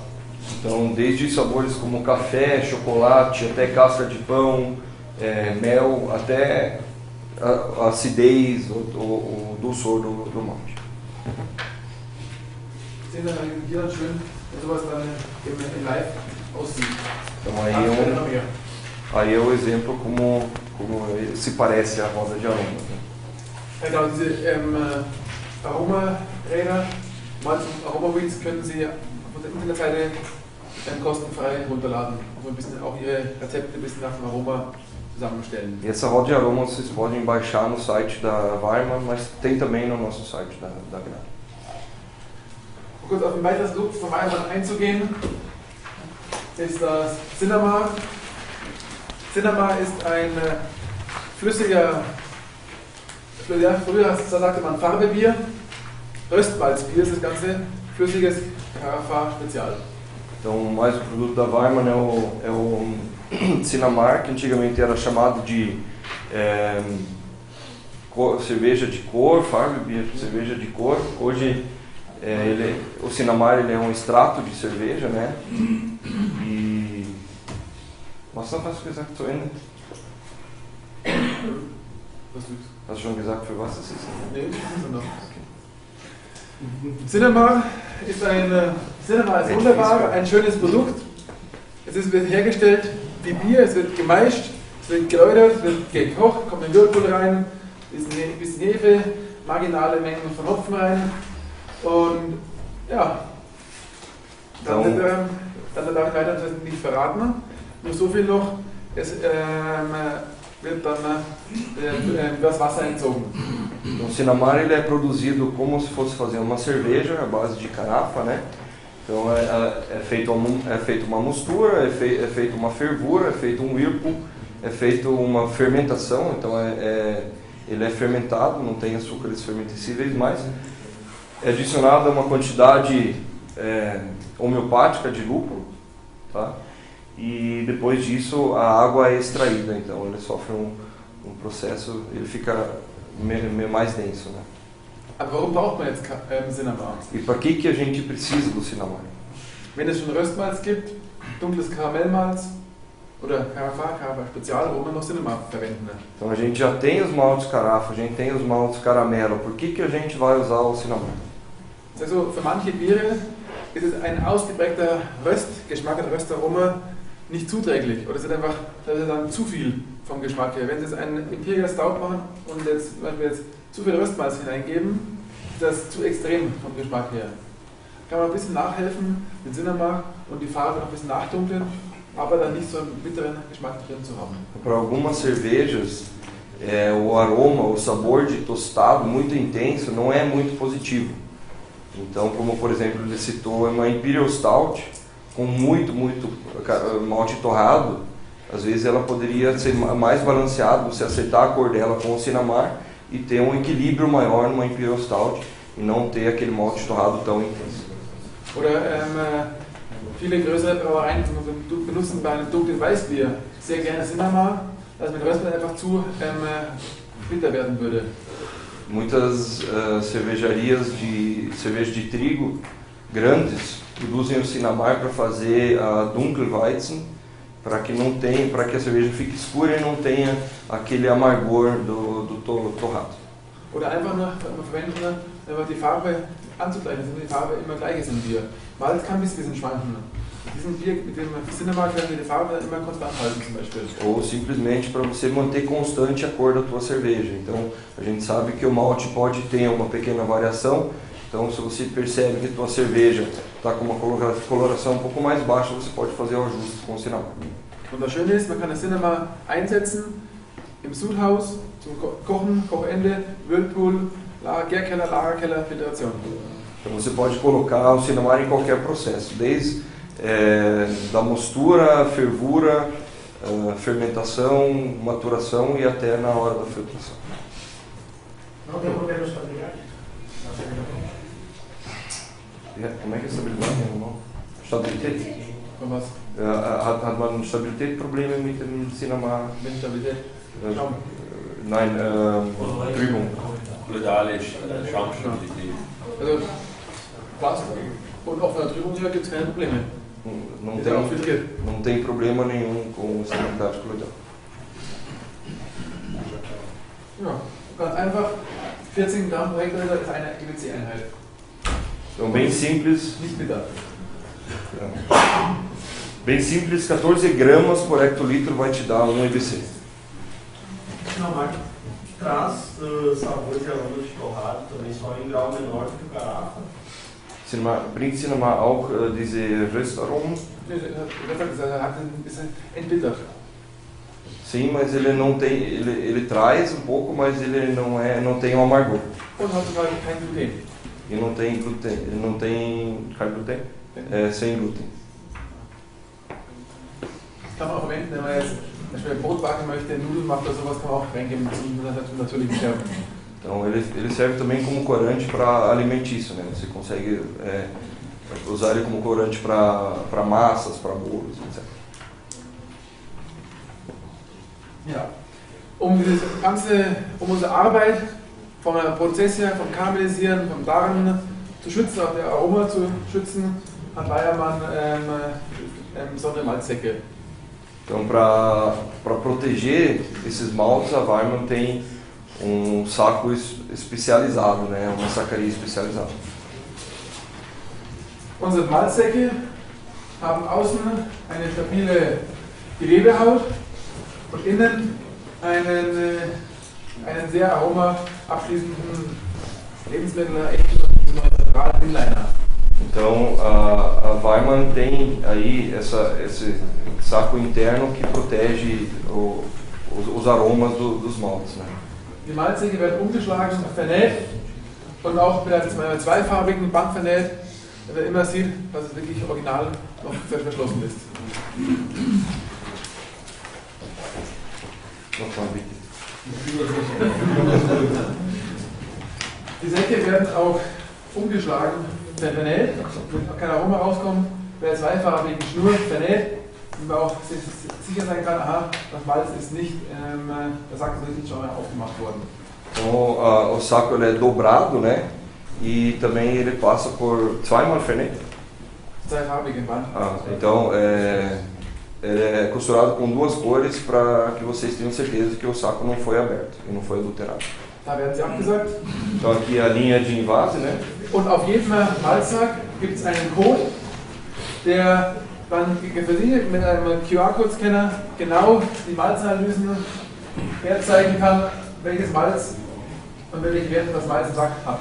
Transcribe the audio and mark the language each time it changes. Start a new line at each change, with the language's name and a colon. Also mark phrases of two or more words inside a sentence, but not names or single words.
Portuguese: Então, desde sabores como café, chocolate, até casca de pão, mel, até a acidez, o dulçor do malte.
German: Sehen wir hier dann schön, wenn sowas dann im Live aussieht.
Portuguese: Então Ah, aí é o exemplo como se parece a roda de aromas, né?
German: Genau, diese Aromaräder, Malz und Aromawheels können Sie auf der Internetseite kostenfrei runterladen. Also ein bisschen auch Ihre Rezepte ein bisschen nach dem Aroma zusammenstellen.
Portuguese: E essa roda de aromas vocês podem baixar no site da Weimann, mas tem também no nosso site da Gnade.
German: Um kurz auf ein weiteres Produkt von Weimann einzugehen, ist das Cinnamar. Cinnamar ist ein flüssiger, früher sagte man Farbebier, Röstmalzbier ist das ganze, flüssiges Carafa Spezial.
Portuguese: Então, mais o produto da Weimann é o Cinnamar, que antigamente era chamado de cerveja de cor, Farbebier, cerveja de cor. Hoje, o Cinnamar ele é um extrato de cerveja, né? E...
German: Was noch hast du gesagt zu Ende? Hast du schon gesagt, für was es ist? Nee, das ist noch. Cinnamar ist wunderbar, ein schönes Produkt. Wird hergestellt wie Bier, es wird gemeischt, es wird geläutert, es wird gekocht, kommt ein Whirlpool rein, ein bisschen Hefe, marginale Mengen von Hopfen rein und ja, dann darf ich weiter nicht verraten. Nur so viel noch, es wird dann das Wasser entzogen.
Portuguese: O Cinnamar ele é produzido como se fosse fazer uma cerveja à base de carafa, né? Então é feita uma mistura, é feita uma fervura, é feito um whirlpool, é feita uma fermentação, então ele é fermentado, não tem açúcares fermentescíveis mais. É adicionada uma quantidade homeopática de lúpulo, tá? E depois disso a água é extraída, então ele sofre um processo, ele fica mais denso, né?
German: Aber warum braucht man jetzt Cinnamar?
Portuguese: E para que a gente precisa do Cinnamar?
German: Wenn es schon Röstmalz gibt, dunkles Karamellmalz oder Carafa Spezial, wo man noch Cinnamar verwenden,
Portuguese: né? Então a gente já tem os maltes carafa, a gente tem os maltes caramelo, por que a gente vai usar o Cinnamar?
German: Also für manche Biere ist es ein ausgeprägter Röstgeschmack, ein Röstaroma nicht zuträglich oder es ist einfach dann zu viel vom Geschmack her. Wenn Sie jetzt einen Imperial Stout machen und wenn wir jetzt zu viel Röstmalz hineingeben, ist das zu extrem vom Geschmack her. Kann man ein bisschen nachhelfen mit Cinnamar und die Farbe noch ein bisschen nachdunkeln, aber dann nicht so einen bitteren Geschmack drin zu haben.
Portuguese: Para algumas cervejas, o aroma, o sabor de tostado muito intenso não é muito positivo. Então, como por exemplo ele citou, uma Imperial Stout com muito malte torrado, às vezes ela poderia ser mais balanceada, você acertar a cor dela com o Cinnamar e ter um equilíbrio maior numa Imperial Stout e não ter aquele malte torrado tão intenso.
German: Oder viele größere Brauereien benutzen bei einem dunklen Weißbier sehr gerne Cinnamar, dass mit Röstmalz einfach zu bitter werden würde.
Portuguese: Muitas cervejarias de cerveja de trigo grandes produzem o Cinnamar para fazer a Dunkelweizen, para que a cerveja fique escura e não tenha aquele amargor do torrado.
German: Oder einfach nur verwenden, einfach die Farbe anzugleichen, dass die Farbe immer gleich ist im Bier. Malz kann ein bisschen schwanken. Mit dem Cinnamar können wir die Farbe immer konstant halten, zum Beispiel.
Portuguese: Ou simplesmente para você manter constante a cor da tua cerveja. Então, a gente sabe que o malte pode ter uma pequena variação. Então, se você percebe que a tua cerveja está com uma coloração um pouco mais baixa, você pode fazer o ajuste com o Cinnamar.
German: Und das Schöne ist, man kann das Cinnamar einsetzen im Sudhaus zum Kochen, Kochende, Whirlpool, Gärkeller, Lagerkeller, Filtration.
Portuguese: Então, você pode colocar o Cinnamar em qualquer processo, desde da mostura, fervura, fermentação, maturação e até na hora da filtração. Não tem problema de estabilidade? Como é que é estabilidade?
German: Stabilität? Und was? Hat man Stabilitätsprobleme mit dem Cinema? Mit Stabilität? Schaum. Nein, Trübung. Fluidale Schaumstabilität. Also, passt. Und auch von der Trübung her gibt es keine Probleme.
Portuguese: Não
German: Ist ja auch filtriert.
Portuguese: não tem problema nenhum com estabilidade coloidal.
German: Ja, ganz einfach. 14 Gramm pro Hektoliter ist eine EBC-Einheit.
Portuguese: Então, bem simples.
German: Nicht bitter.
Portuguese: Bem simples, 14 gramas por hectolitro vai te dar 1 EBC. Não, mas traz sabores e aromas de torrado também, só em grau menor do que o Carafa.
German: Bringt Cinema auch diese Röstaromen? Ist entbittert.
Portuguese: Sim, mas ele não tem, ele traz um pouco, mas ele não tem um amargor.
German: Und hat sogar kein Gluten.
Portuguese: E não tem glúten, ele não tem gluten? Sem glúten.
German: Kann man auch verwenden, wenn man jetzt zum Beispiel Brot backen möchte, Nudeln macht oder sowas, kann man auch reingeben zum natürlichen Sterben.
Portuguese: Então ele serve também como corante para alimentício, né? Você consegue usar ele como corante para massas, para bolos, etc.
German: Ja. Um unsere Arbeit vom Prozess her, vom Karamellisieren, vom Darren zu schützen, auch der Aroma zu schützen, hat Weyermann besondere Malzsäcke.
Portuguese: Então, para proteger esses maltes, a Weyermann tem saco especializado, né? Uma sacaria especializada.
German: Unsere Malzsäcke haben außen eine stabile Gewebehaut und innen einen sehr aromaabschließenden Lebensmittel, echten neutralen Inliner.
Portuguese: Então a Weyermann tem aí esse saco interno que protege os aromas dos maltes, né?
German: Die Malzsäcke werden umgeschlagen, vernäht und auch mit einer zweifarbigen Band vernäht, damit man immer sieht, dass es wirklich original noch verschlossen ist. Die Säcke werden auch umgeschlagen, vernäht, damit kein Aroma rauskommt, bei der zweifarbigen Schnur vernäht, damit man auch sicher sein kann, aha, das Malz ist nicht, der Sack ist nicht schon aufgemacht worden.
Portuguese: Então o saco ele é dobrado, né? E também ele passa por
German: zweimal vernäht. Zweifarbige Band.
Portuguese: Então ele é costurado com duas cores para que vocês tenham certeza que o saco não foi aberto e não foi adulterado.
German: Da werden sie abgesagt.
Portuguese: Então aqui a linha de invase, né?
German: Und auf jedem Malzsack gibt es einen Code, der dann versiegelt mit einem QR-Code-Scanner genau die Malzanalysen herzeigen kann, welches Malz und welche Werte das Malz im Sack hat.